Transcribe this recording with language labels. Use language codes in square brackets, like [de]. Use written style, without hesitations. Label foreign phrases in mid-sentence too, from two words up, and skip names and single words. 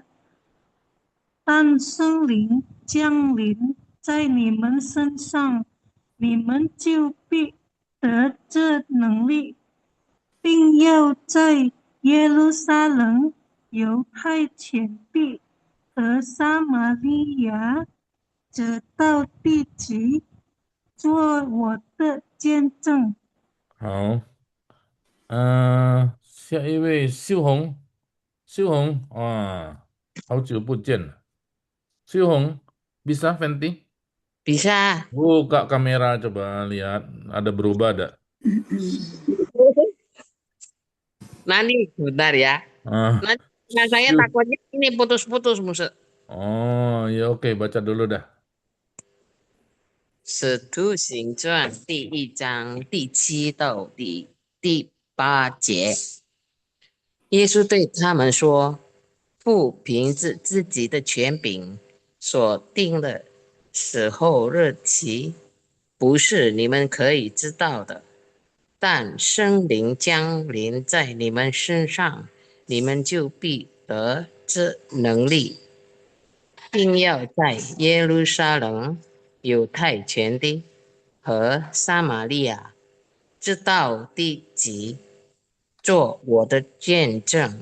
[zh] 当圣灵降临在你们身上，你们就必得这能力，并要在耶路撒冷、犹太全地和撒玛利亚，直到地极，做我的见证。好，下一位秀红，哇，好久不见了。 [id] 秀红 bisa Fenty? Bisa. Buka kamera coba lihat ada berubah ada. Nanti bentar ya. Nanti saya takutnya ini putus-putus, Musa. Oh, ya oke, baca dulu dah. [zh] 使徒行传第1章第7到第8节，耶稣对他们说：父凭着自己的权柄所定的时候日期，不是你们可以知道的，但圣灵降临在你们身上，你们就必得这能力，并要在耶路撒冷、犹太全地和撒玛利亚直到地极，做我的见证。